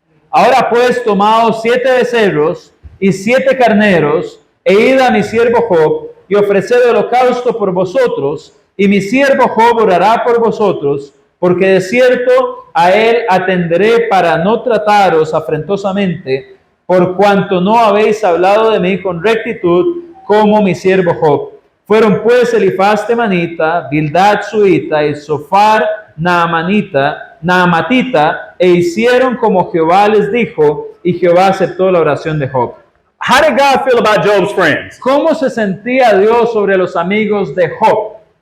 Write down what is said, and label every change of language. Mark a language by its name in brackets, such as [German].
[Spanish] Ahora pues tomaos 7 becerros y 7 carneros e id a mi siervo Job y ofreced holocausto por vosotros, y mi siervo Job orará por vosotros, porque de cierto a él atenderé para no trataros afrentosamente, por cuanto no habéis hablado de mí con rectitud como mi siervo Job. Fueron pues Elifaz temanita, Bildad suita y Sofar naamatita, e hicieron como Jehová les dijo, y Jehová aceptó la oración de Job. [English] How did God feel about Job's friends? [Spanish] ¿Cómo se sentía Dios sobre los amigos de Job?